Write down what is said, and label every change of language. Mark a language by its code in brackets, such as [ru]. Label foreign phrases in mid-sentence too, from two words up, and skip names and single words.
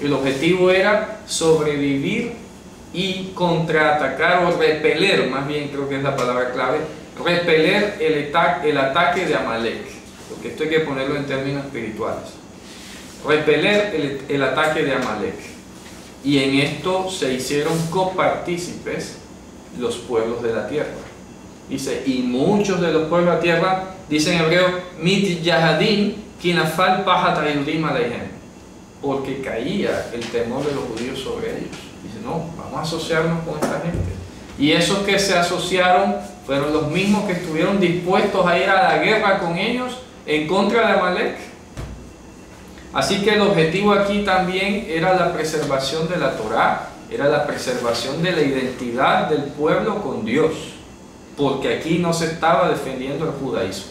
[es] El objetivo era sobrevivir y contraatacar o repeler, más bien creo que es la palabra clave, repeler el ataque de Amalek, porque esto hay que ponerlo en términos espirituales. Repeler el ataque de Amalek. Y en esto se hicieron copartícipes los pueblos de la tierra. Dice, y muchos de los pueblos de la tierra, dice en hebreo, [he] mit yahadim kinafal pahat hayudim aleihem, [es] porque caía el temor de los judíos sobre ellos. Dice, no, vamos a asociarnos con esta gente. Y esos que se asociaron fueron los mismos que estuvieron dispuestos a ir a la guerra con ellos en contra de Amalek. Así que el objetivo aquí también era la preservación de la Torá, era la preservación de la identidad del pueblo con Dios, porque aquí no se estaba defendiendo el judaísmo.